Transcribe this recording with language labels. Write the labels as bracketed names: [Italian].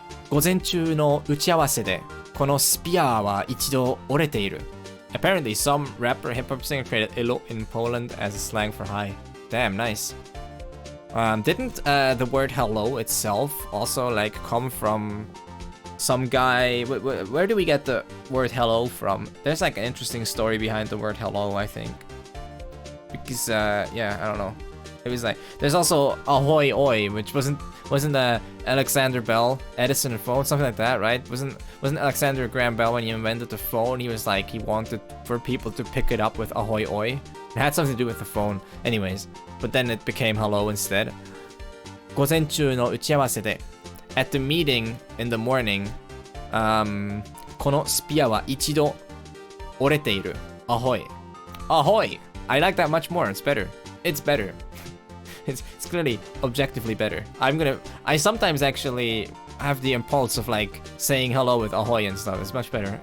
[Japanese] 午前中の打ち合わせで、このスピアは一度折れている。 [English] Apparently, some rapper hip-hop singer created ilo in Poland as a slang for hi. Damn, nice. Didn't the word hello itself also like come from some guy? Where do we get the word hello from? There's like an interesting story behind the word hello, I think. Because yeah, I don't know. It was like there's also ahoy oi, which wasn't Alexander Bell Edison and phone, something like that, right? Wasn't Alexander Graham Bell when he invented the phone? He was like he wanted for people to pick it up with ahoy oi. It had something to do with the phone, anyways. But then it became hello instead. [Japanese] 午前中の打ち合わせで [English] at the meeting in the morning, [Japanese] このスピアは一度折れている. [English] Ahoy. Ahoy! I like that much more. It's better. It's better. It's clearly objectively better. I sometimes actually have the impulse of like saying hello with ahoy and stuff. It's much better.